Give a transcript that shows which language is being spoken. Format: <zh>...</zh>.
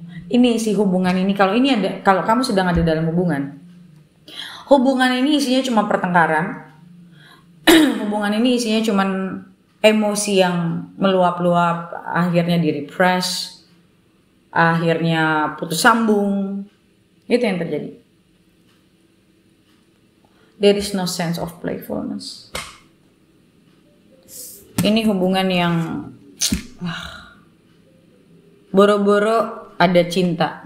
<id>Ini isi hubungan ini, kalau kamu sedang ada dalam hubungan ini isinya cuma pertengkaran, hubungan ini isinya cuma emosi yang meluap-luap, akhirnya di-repress, akhirnya putus sambung, itu yang terjadi.</id> <en>There is no sense of playfulness.</en> <id>Ini hubungan yang boro-boro ada cinta.</id>